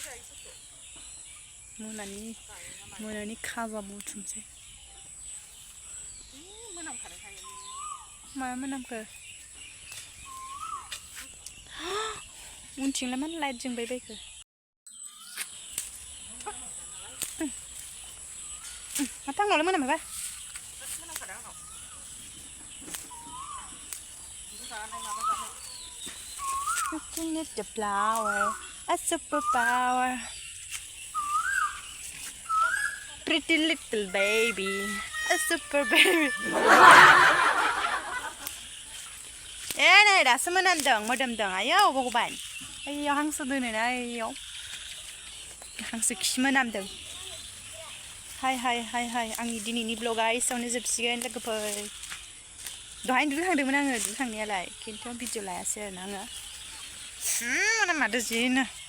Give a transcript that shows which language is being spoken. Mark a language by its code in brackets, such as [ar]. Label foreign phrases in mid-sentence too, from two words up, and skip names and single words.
[brx] मोनानि खाजा बुथुमसै माया मोनामखो उनथिंलाय मानो लाइट जोंबाय बायखो माथो आंनावलाय मोनामोबा [en] Looking at the flower, a superpower. Pretty little baby, a super baby. [brx] नै दासो मोदोमदों आयौ भगबान आयौ हांसो दोनोना आयौ हांसो खि मोनामदों हाय आंनि दिनैनि ब्लगा एसेयावनो जोबसिगोन लोगोफोर दहाय दुगैखांदोंमोन आङो दुगैखांनायालाय खिन्थु भिडिअ लायासै आरोना आङो माने मादो जिनो